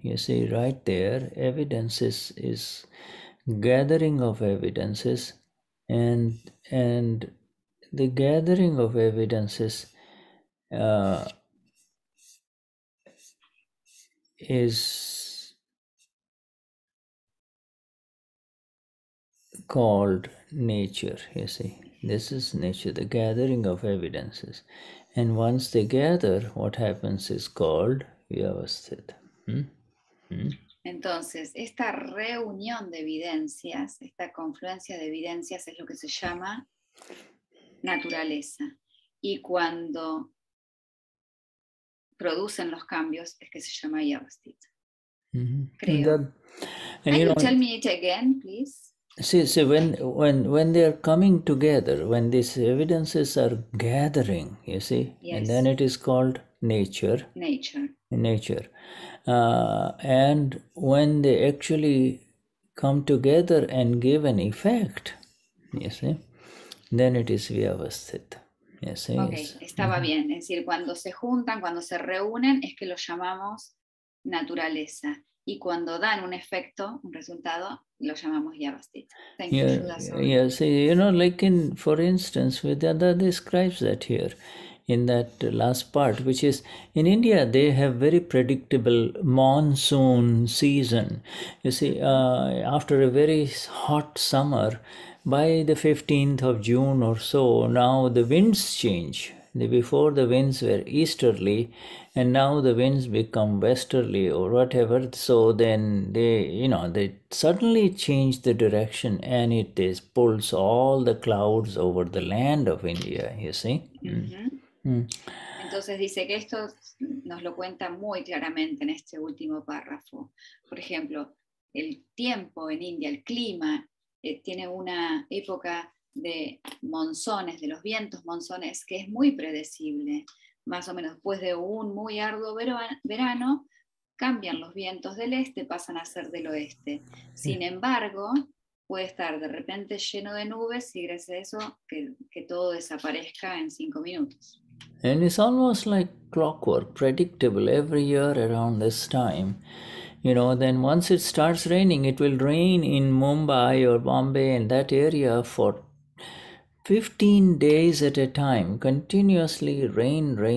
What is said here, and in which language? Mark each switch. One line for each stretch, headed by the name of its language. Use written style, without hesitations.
English: You see right there, evidences is gathering of evidences, and the gathering of evidences is called nature. You see, this is nature, the gathering of evidences, and once they gather, what happens is called Vyavasthit.
Spanish: Entonces, esta reunión de evidencias, esta confluencia de evidencias es lo que se llama naturaleza. Y cuando producen los cambios es que se llama Vyavasthit. Creo.
English: Can you tell me it again, please? See, when they are coming together, when these evidences are gathering, you see, yes. And then it is called nature. Nature. And when they actually come together and give an effect, you see, then it is Vyavasthit. You see,
Spanish: okay, estaba bien. Es decir, cuando se juntan, cuando se reúnen, es que lo llamamos naturaleza. Y cuando dan un efecto, un resultado, lo llamamos Vyavasthit.
English: Thank you, Shuddha. Yes, like for instance, Vedanta describes that here in that last part, which is in India, they have very predictable monsoon season. You see, after a very hot summer, by the 15th of June or so, now the winds change. Before the winds were easterly, and now the winds become westerly or whatever. So then they suddenly change the direction, and it pulls all the clouds over the land of India. You see.
Spanish: Entonces dice que esto nos lo cuenta muy claramente en este último párrafo. Por ejemplo, el tiempo en India, el clima, tiene una época de monzones, de los vientos monzones, que es muy predecible. Más o menos después de un muy arduo verano, cambian los vientos del este, pasan a ser del oeste. Sin embargo, puede estar de repente lleno de nubes y gracias a eso que todo desaparezca en 5 minutos.
English: And it's almost like clockwork, predictable every year around this time. Then once it starts raining, it will rain in Mumbai or Bombay and that area for 15 days at a time, continuously rain.